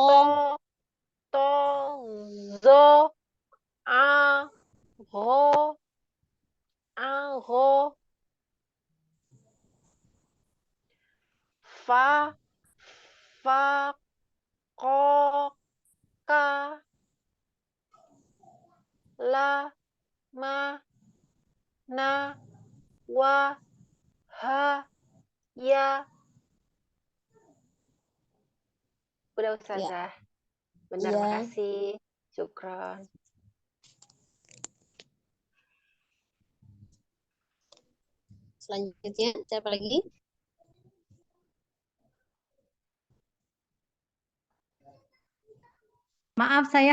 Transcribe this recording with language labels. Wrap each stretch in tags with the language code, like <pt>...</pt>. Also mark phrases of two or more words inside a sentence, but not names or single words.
<ar>to, zo, a, ro, fa, ko, ka, la, ma, na, wa, ha, ya.</ar> <id>Udah Ustazah. Benar, Ya. makasih. Syukron. Selanjutnya siapa lagi? Maaf, saya</id>